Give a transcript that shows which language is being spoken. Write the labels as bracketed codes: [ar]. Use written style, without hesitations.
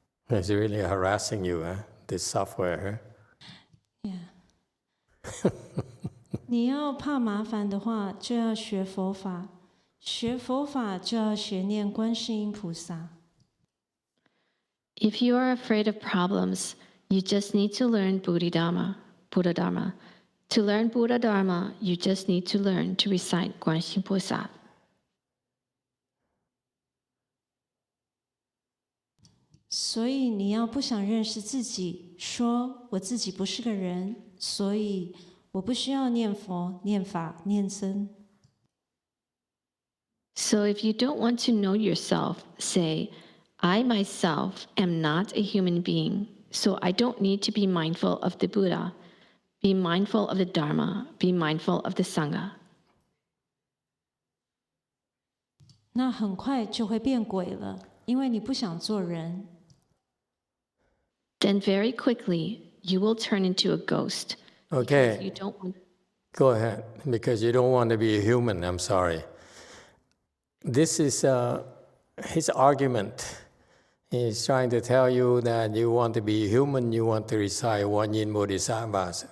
[en] It's really harassing you, this software. Yeah. [zh] 你要怕麻烦的话，就要学佛法。学佛法就要学念观世音菩萨。 [en] If you are afraid of problems, you just need to learn Buddha Dharma. To learn Buddha Dharma, you just need to learn to recite GuanShiYin Pusa. [zh] 所以你要不想认识自己，说我自己不是个人，所以我不需要念佛、念法、念僧。 [en] So if you don't want to know yourself, say, I myself am not a human being, so I don't need to be mindful of the Buddha, be mindful of the Dharma, be mindful of the Sangha. [zh] 那很快就会变鬼了，因为你不想做人。 [en] Then very quickly, you will turn into a ghost. Okay. You don't want... Go ahead, because you don't want to be a human, I'm sorry. This is his argument. He's trying to tell you that you want to be human, you want to recite YongHua Bodhisattvas.